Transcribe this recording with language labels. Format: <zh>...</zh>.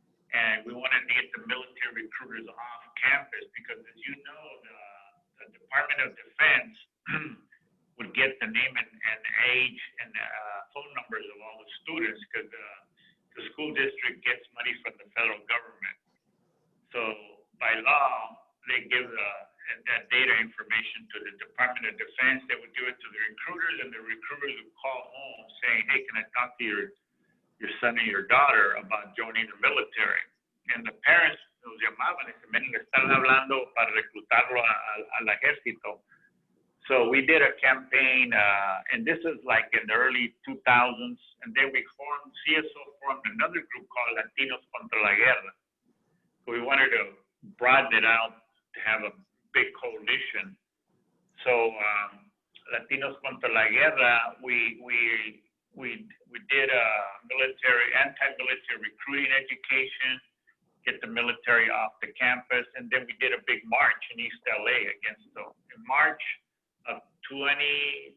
<en>And we wanted to get the military recruiters off campus because, as you know, the Department of Defense would get the name and age and phone numbers of all the students because the school district gets money from the federal government. So by law, they give that data information to the Department of Defense. They would give it to the recruiters, and the recruiters would call home saying, "Hey, can I talk to your son or your daughter about joining the military?" And the parents</en> <es>nos llamaban y decían, "Ven, le están hablando para reclutarlo al ejército."</es> <en>So we did a campaign, and this is like in the early 2000s, and then CSO formed another group called Latinos Contra la Guerra. So we wanted to broaden it out to have a big coalition. So Latinos Contra la Guerra, we did a anti-military recruiting education, get the military off the campus, and then we did a big march in East LA in March of 2003.</en>